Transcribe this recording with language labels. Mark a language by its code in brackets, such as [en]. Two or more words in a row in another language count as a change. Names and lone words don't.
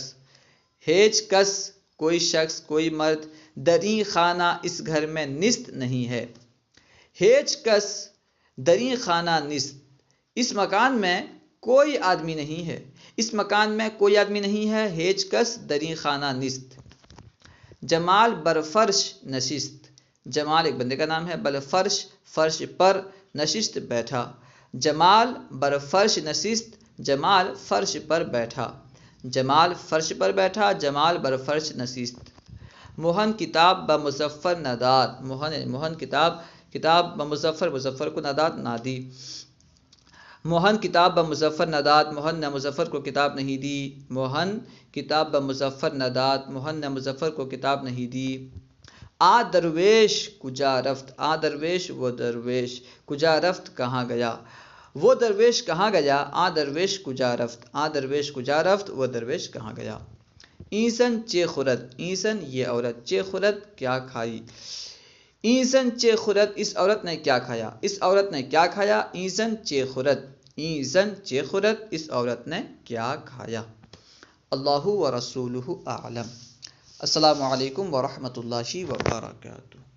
[fa] ہیچ کس [ur] کوئی شخص، کوئی مرد، [fa] دریں خانہ [ur] اس گھر میں نیست نہیں ہے۔ [fa] ہیچ کس دریں خانہ نیست، [ur] اس مکان میں کوئی آدمی نہیں ہے، اس مکان میں کوئی آدمی نہیں ہے۔ [fa] ہیچ کس دریں خانہ نیست۔ جمال بر فرش نشست۔ [ur] جمال ایک بندے کا نام ہے، [fa] بر فرش [ur] فرش پر، نشست بیٹھا۔ [fa] جمال بر فرش نشست، [ur] جمال فرش پر بیٹھا۔ جمال فرش پر بیٹھا، [fa] جمال بر فرش نشست۔ موہن کتاب بمظفر نداد، موہن کتاب بمظفر، مظفر کو نداد نادی. موہن کتاب بمظفر نداد، [ur] موہن نے مظفر کو کتاب نہیں دی. [fa] موہن کتاب بمظفر نداد، [ur] موہن نے مظفر کو کتاب نہیں دی. [fa] آ درویش کجا رفت، آ درویش [ur] وہ درویش، [fa] کجا رفت [ur] کہاں گیا، وہ درویش کہاں گیا. [fa] آ درویش کجا رفت، آ درویش کجا رفت، [ur] وہ درویش کہاں گیا. [fa] اینسن چے خورد، اینسن [ur] یہ عورت، [fa] چے خورد [ur] کیا کھائی. [fa] اینسن چے خورد [ur] اس عورت نے کیا کھایا، اس عورت نے کیا کھایا. [fa] اینسن چے خورد، اینسن چے خورد [ur] اس عورت نے کیا کھایا. [ar] اللہ و رسولہ اعلم. السلام علیکم ورحمۃ اللہ وبرکاتہ.